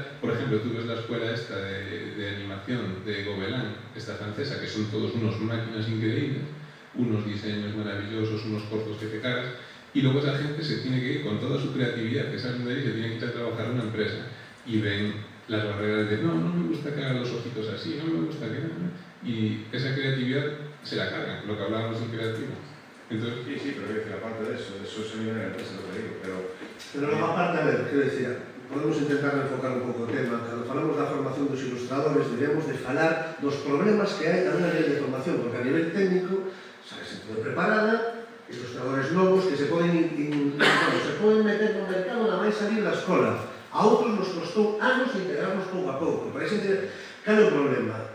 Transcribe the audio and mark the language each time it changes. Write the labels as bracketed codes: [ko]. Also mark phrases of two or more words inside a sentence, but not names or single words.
[es] Por ejemplo, tú ves la escuela esta de animación de Gobelin, esta francesa, que son todos unos máquinas increíbles, unos diseños maravillosos, unos cortos que te cagas, y luego esa gente se tiene que ir con toda su creatividad, que salen de ahí, se tienen que ir a trabajar en una empresa, y ven las barreras de no me gusta que haga los ojitos así, no me gusta que no, y esa creatividad se la cargan, lo que hablábamos en creativo. Entonces, sí, pero quiero decir, aparte de eso es el nivel de la empresa, lo que digo, pero [gl] Pero aparte, a ver, quiero decir, podemos intentar enfocar un pouco o tema. Cando falamos da formación dos ilustradores, debemos de falar dos problemas que hai tamén a nivel de formación, porque a nivel técnico, sabe, se pode preparada, ilustradores novos que se poden meter no mercado na máis salir da escola. A outros nos costou anos integrarnos pouco a pouco. Para xente, cal é o problema?